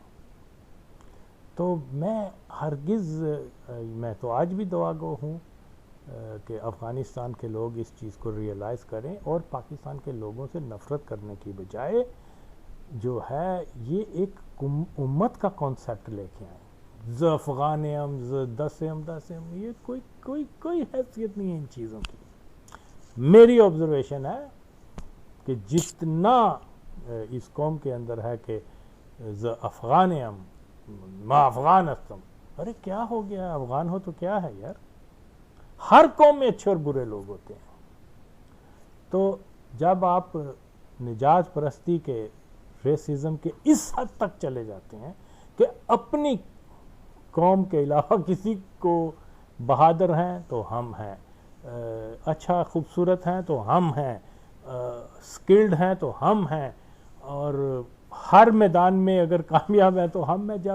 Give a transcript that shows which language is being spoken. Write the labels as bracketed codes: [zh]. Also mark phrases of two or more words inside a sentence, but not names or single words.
[ur] تو میں ہرگز, میں تو آج بھی دعا گو ہوں کہ افغانستان کے لوگ اس چیز کو ریئلائز کریں اور پاکستان کے لوگوں سے نفرت کرنے کی بجائے جو ہے یہ ایک امت کا کانسیپٹ لے کے آئیں. [ps] ز افغانیم, ز دسم, [ur] یہ کوئی حیثیت نہیں ہے ان چیزوں کی. میری آبزرویشن ہے کہ جتنا اس قوم کے اندر ہے کہ [ps] ز افغانیم [fa] ما افغان استم, [ur] ارے کیا ہو گیا, افغان ہو تو کیا ہے یار, ہر قوم میں اچھے اور برے لوگ ہوتے ہیں. تو جب آپ نجات پرستی کے ریسزم کے اس حد تک چلے جاتے ہیں کہ اپنی قوم کے علاوہ کسی کو بہادر ہیں تو ہم ہیں، اچھا خوبصورت ہیں تو ہم ہیں، سکلڈ ہیں تو ہم ہیں، اور ہر میدان میں اگر کامیاب ہیں تو ہم ہیں.